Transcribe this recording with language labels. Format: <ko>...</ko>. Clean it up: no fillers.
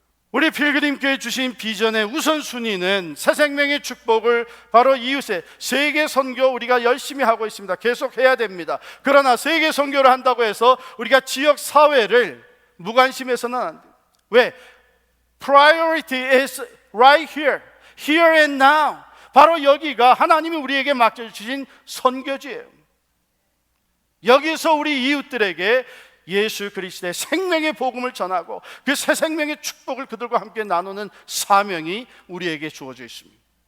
<ko>우리 필그림교회 주신 비전의 우선순위는 새 생명의 축복을 바로 이웃에, 세계 선교 우리가 열심히 하고 있습니다. 계속 해야 됩니다. 그러나 세계 선교를 한다고 해서 우리가 지역 사회를 무관심해서는 안 돼요. 왜?</ko> <en>Priority is right here, here and now.</en> <ko>바로 여기가 하나님이 우리에게 맡겨주신 선교지예요. 여기서 우리 이웃들에게 예수 그리스도의 생명의 복음을 전하고 그 새 생명의 축복을 그들과 함께 나누는 사명이 우리에게 주어져 있습니다.</ko>